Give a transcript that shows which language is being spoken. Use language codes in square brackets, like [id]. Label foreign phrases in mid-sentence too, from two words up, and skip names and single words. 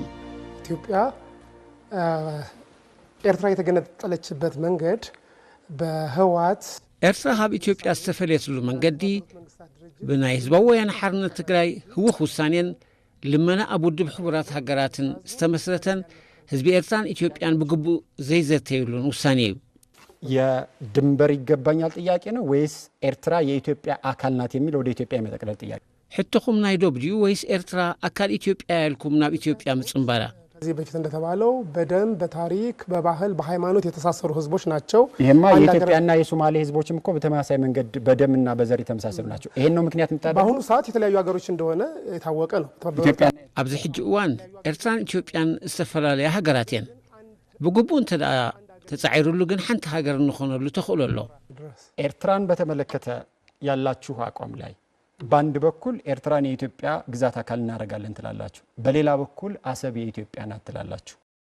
[am] ኢትዮጵያ ኤርትራ የተገነጠለችበት መንገድ በህዋት [ti] ኤርትራ ካብ ኢትዮጵያ ዝተፈለየትሉ መንገዲ ብናይ ህዝባዊ ወያነ ሓርነት ትግራይ ህውኽ ውሳኔን ልመና ኣብ ውድብ ሕቡራት ሃገራትን ዝተመስረተን ህዝቢ ኤርትራን ኢትዮጵያን ብግቡእ ዘይዘተዩሉን ውሳኔ እዩ [am] የድንበር ይገባኛል ጥያቄ ነው ወይስ ኤርትራ የኢትዮጵያ አካል ናት የሚል ወደ ኢትዮጵያ የመጠቅለል ጥያቄ [ti] ሕቶኹም ናይ ዶብዲዩ ወይስ ኤርትራ አካል ኢትዮጵያ ያልኩም ናብ ኢትዮጵያ ምጽንባራ [am] ከዚህ በፊት እንደተባለው በደም በታሪክ በባህል በሃይማኖት የተሳሰሩ ህዝቦች ናቸው ይሄማ የኢትዮጵያና የሶማሌ ህዝቦችም እኮ በተመሳሳይ መንገድ በደምና በዘር የተመሳሰሉ ናቸው ይሄን ነው ምክንያት ምጣዳ በአሁኑ ሰዓት የተለያዩ ሀገሮች እንደሆነ የታወቀ ነው ኢትዮጵያ [ti] ኣብዚ ሕጂ እዋን ኤርትራን ኢትዮጵያን ዝተፈላለዩ ሃገራት የን ብግቡእ እንተዳ ተጻዒሩሉ ግን ሓንቲ ሃገር እንኾነሉ ተኽእሎ ኣሎ [am] ኤርትራን በተመለከተ ያላችሁ አቋም ላይ በአንድ በኩል ኤርትራን የኢትዮጵያ ግዛት አካል እናደርጋለን ትላላችሁ በሌላ በኩል አሰብ የኢትዮጵያ ናት ትላላችሁ